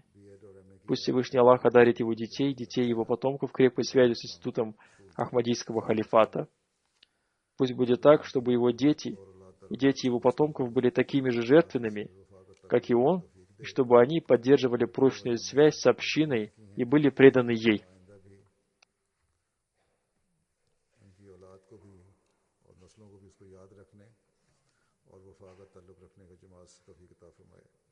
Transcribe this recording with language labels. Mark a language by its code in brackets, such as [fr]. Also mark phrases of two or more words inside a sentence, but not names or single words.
[ru] Пусть Всевышний Аллах одарит его детей, детей его потомков крепкой связью с институтом Ахмадийского халифата. Пусть будет так, чтобы его дети и дети его потомков были такими же жертвенными, как и он, и чтобы они поддерживали прочную связь с общиной и были преданы ей. [ur] اور وفا کا تعلق رکھنے کا جماعت سے توفیق عطا فرمائے.